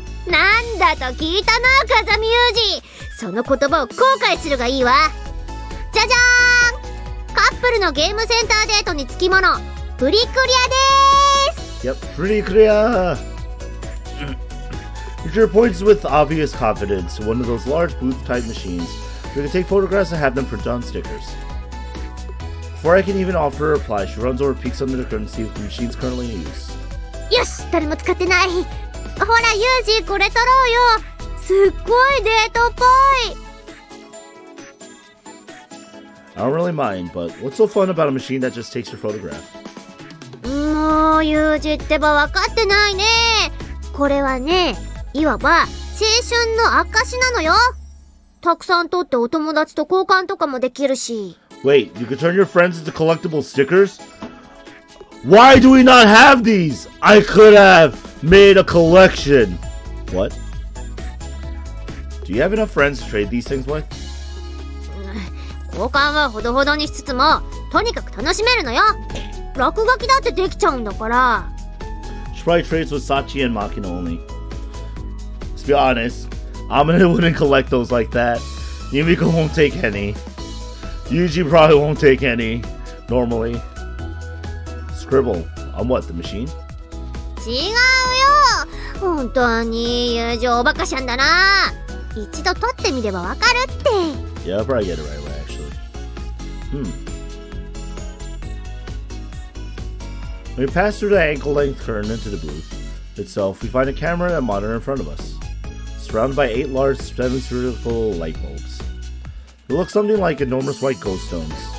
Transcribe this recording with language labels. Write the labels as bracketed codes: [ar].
[ja] なんだと聞いたな、風見裕二。その言葉を後悔するがいいわ。じゃじゃーん！カップルのゲームセンターデートにつきもの、プリクリアでーす。 [en] Yep, Purikura. Michiru points with obvious confidence to one of those large booth-type machines where you can take photographs and have them print on stickers. Before I can even offer a reply, she runs over, peeks under the curtain to see if the machine's currently in use. [ja] よし、誰も使ってない。ほら、ユージ、これ撮ろうよ。すっごいデートっぽい。 [en] I don't really mind, but what's so fun about a machine that just takes your photograph? [ja] もう、ユージってば分かってないね。これはね、いわば青春の証なのよ。たくさん撮ってお友達と交換とかもできるし。 [en] Wait, you can turn your friends into collectible stickers? Why do we not have these? I could have made a collection. What? Do you have enough friends to trade these things with? [ja] 交換はほどほどにしつつも、とにかく楽しめるのよ。落書きだってできちゃうんだから。 [en] She probably trades with Sachi and Makino only. Let's be honest, Amane wouldn't collect those like that. Yumiko won't take any. Yuji probably won't take any, normally. Scribble on what, the machine? [ja] 違うよ。本当に友情おバカしゃんだな。一度撮ってみればわかるって。 [en] Yeah, I'll probably get it right away, actually. When we pass through the ankle-length curtain into the booth itself, we find a camera and a monitor in front of us. surrounded by 8 large spherical light bulbs. They look something like enormous white ghost stones.